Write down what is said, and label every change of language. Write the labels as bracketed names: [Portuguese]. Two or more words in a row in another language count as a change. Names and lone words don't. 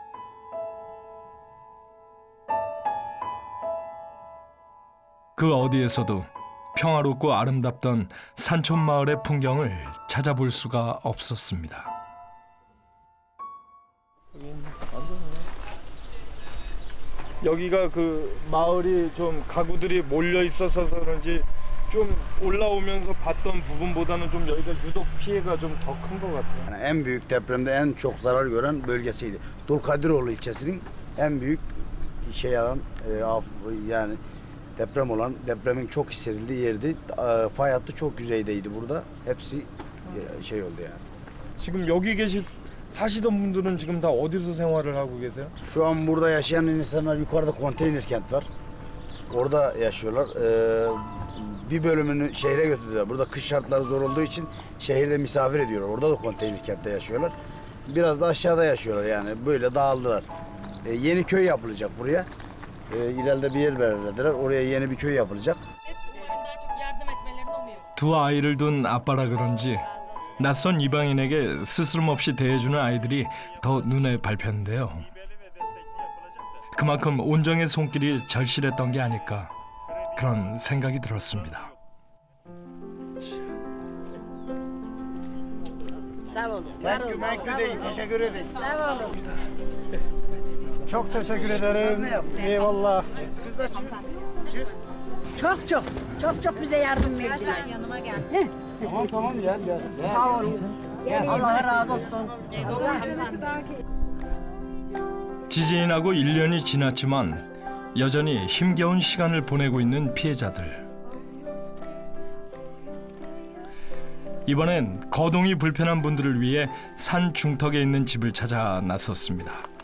[Korean] 그 어디에서도 평화롭고 아름답던 산촌 마을의 풍경을 찾아볼 수가 없었습니다. 여기가 그 마을이 좀 가구들이 몰려 있어서 그런지 좀 올라오면서 봤던 부분보다는 좀 여기가 유독 피해가 좀 더 큰 것 같아요. [Turkish] Yani en büyük depremde en çok zarar gören bölgesiydi. Dulkadiroğlu ilçesinin en büyük yani deprem olan, depremin çok hissedildiği yerdi. Fay hattı çok yüzeydeydi burada. Hepsi oldu yani. [Korean] 지금 여기 사시던 분들은 지금 다 어디서 생활을 하고 계세요? [Turkish] Şu an burada yaşayan insanlar yukarıda konteyner kent var. Orada yaşıyorlar. Bir bölümünü şehre götürdüler. Burada kış şartları zor olduğu için şehirde misafir ediyorlar. Orada da konteyner kentte yaşıyorlar. Biraz da aşağıda yaşıyorlar yani. Böyle dağıldılar. Yeni köy yapılacak buraya. İleride bir yer belirlediler. Oraya yeni bir köy yapılacak. [Korean] 두 아이를 둔 아빠라 그런지 낯선 이방인에게 스스럼없이 대해주는 아이들이 더 눈에 밟혔는데요. 그만큼 온정의 손길이 절실했던 게 아닐까 그런 생각이 들었습니다. [Turkish] Teşekkür ederim. Çok teşekkür ederim. Eyvallah. Çok bize yardım verdiler. yanıma gel. Tamam gel. Sağ olun. Allah razı olsun. [Korean] 지진이 나고 1년이 지났지만 여전히 힘겨운 시간을 보내고 있는 피해자들. 이번엔 거동이 불편한 분들을 위해 산 중턱에 있는 집을 찾아 나섰습니다.